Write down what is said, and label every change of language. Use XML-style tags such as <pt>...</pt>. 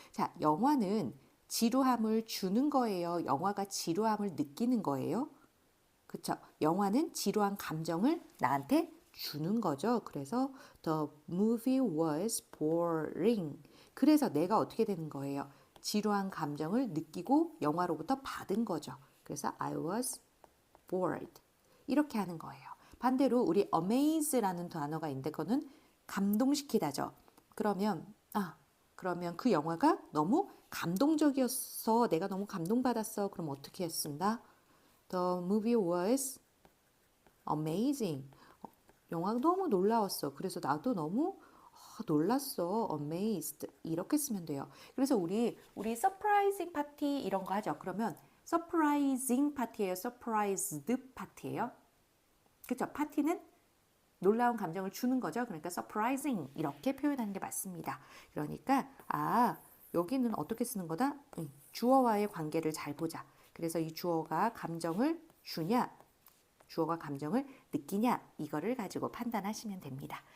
<ko>자, 영화는 지루함을 주는 거예요. 영화가 지루함을 느끼는 거예요. 그쵸? 영화는 지루한 감정을 나한테 주는 거죠. 그래서</ko> <en>the movie was boring.</en> <ko>그래서 내가 어떻게 되는 거예요? 지루한 감정을 느끼고 영화로부터 받은 거죠. 그래서</ko> <en>I was bored.</en> <ko>이렇게 하는 거예요. 반대로 우리 amaze라는 단어가 있는데 그거는 감동시키다죠. 그러면 그 영화가 너무 감동적이었어. 내가 너무 감동받았어. 그럼 어떻게 했습니다?</ko> <en>The movie was amazing.</en> <ko>영화가 너무 놀라웠어. 그래서 나도 너무 놀랐어. amazed. 이렇게 쓰면 돼요. 그래서 우리 surprising party 이런 거 하죠. 그러면 surprising party예요? surprised party예요? 그렇죠? 파티는 놀라운 감정을 주는 거죠. 그러니까 surprising 이렇게 표현하는 게 맞습니다. 그러니까 여기는 어떻게 쓰는 거다? 주어와의 관계를 잘 보자. 그래서 이 주어가 감정을 주냐, 주어가 감정을 느끼냐 이거를 가지고 판단하시면 됩니다.</ko>